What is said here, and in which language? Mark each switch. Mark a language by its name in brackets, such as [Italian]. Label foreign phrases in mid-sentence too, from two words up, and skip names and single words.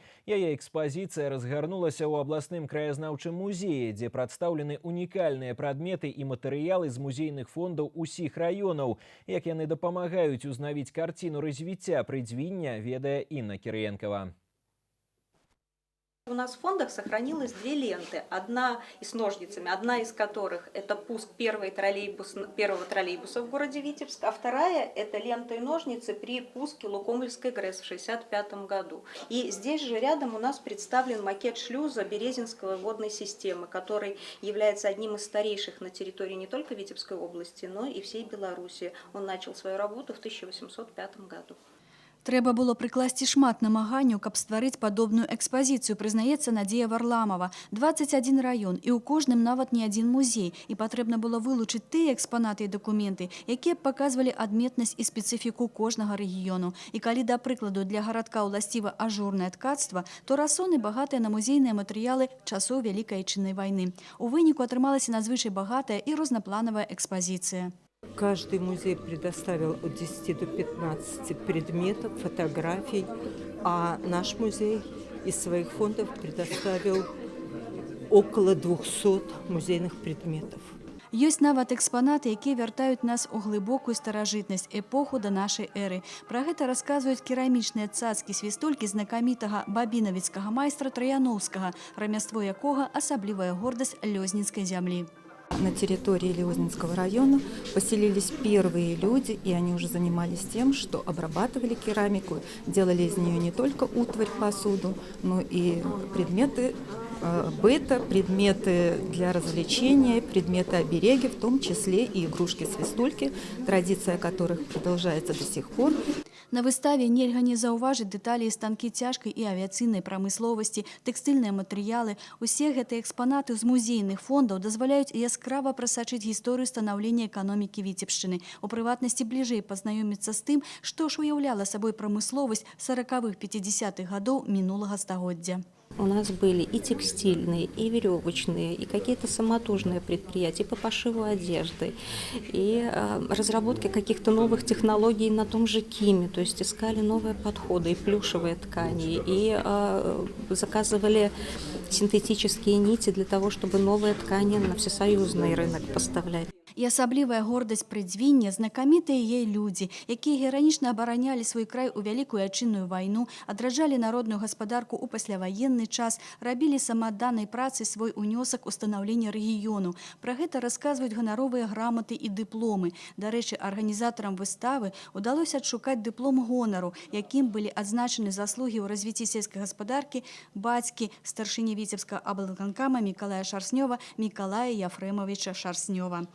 [Belarusian] Яе экспазіцыя разгарнулася ў абласным краязнаўчым музеі, дзе прадстаўлены унікальныя прадметы і матэрыялы з музейных фондаў усіх раёнаў. Як яны дапамагаюць узнавіць карціну развіцця прыдзвіння, ведае Інна Кірыенкова. [Russian] У нас в фондах сохранилось две ленты. Одна и с ножницами, одна из которых это пуск первого троллейбуса в городе Витебск, а вторая это лента и ножницы при пуске Лукомльской ГРЭС в 1965 году. И здесь же рядом у нас представлен макет шлюза Березинской водной системы, который является одним из старейших на территории не только Витебской области, но и всей Беларуси. Он начал свою работу в 1805 году. [Belarusian] Трэба было прыкласці шмат намаганняў, каб стварыць падобную экспазіцыю, прызнаецца Надзея Варламова. 21 раён, і ў кожным нават не адзін музей. І патрэбна было вылучыць тыя экспанаты і дакументы, якія б паказвалі адметнасць і спецыфіку кожнага рэгіёну. І калі, да прыкладу, для гарадка ўласціва ажурнае ткацтва, то расоны багатыя на музейныя матэрыялы часоў Вялікай Айчыннай вайны. У выніку атрымалася надзвычай багатая і рознапланавая экспазіцыя. [Russian] Каждый музей предоставил от 10 до 15 предметов, фотографий, а наш музей из своих фондов предоставил около 200 музейных предметов. [Belarusian] Ёсць нават экспанаты, якія вяртаюць нас у глыбокую старажытнасць, эпоху да нашай эры. Пра гэта расказваюць керамічныя цацкі-свістулькі знакамітага бабінавіцкага майстра Траяноўскага, рамяство якога асаблівая гордасць лёзнінскай зямлі. [Russian] На территории Лёзнинского района поселились первые люди, и они уже занимались тем, что обрабатывали керамику, делали из нее не только утварь, посуду, но и предметы быта, предметы для развлечения, предметы обереги, в том числе и игрушки-свистульки, традиция которых продолжается до сих пор. [Belarusian] На выставе нельга не заўважыць дэталі і станкі цяжкай і авіяцыйнай прамысловасці, тэкстыльныя матэрыялы. Усе гэтыя экспанаты з музейных фондаў дазваляюць яскрава прасачыць гісторыю станаўлення эканомікі Віцебшчыны. У прыватнасці бліжэй пазнаёміцца з тым, што ж уяўляла сабой прамысловасць 40-х-50-х гадоў минулага стагоддзя. [Russian] У нас были и текстильные, и веревочные, и какие-то самотужные предприятия по пошиву одежды, и разработке каких-то новых технологий на том же КИМе, то есть искали новые подходы, и плюшевые ткани, и заказывали синтетические нити для того, чтобы новые ткани на всесоюзный рынок поставлять. [Belarusian] І асаблівая гордасць прыдзвіння знакамітыя яе людзі, якія геранічна абаранялі свой край у Вялікую Айчынную вайну, адраджалі народную гаспадарку ў пасляваенны час, рабілі самаадданай працай свой унёсак у станаўленне рэгіёну. Пра гэта расказваюць ганаровыя граматы і дыпломы. Дарэчы, арганізатарам выставы ўдалося адшукаць дыплом гонару, якім былі адзначаны заслугі ў развіцці сельскай гаспадаркі бацькі старшыні Віцебскага аблвыканкама Мікалая Шарснёва Мікалая Яфрэмавіча Шарснёва.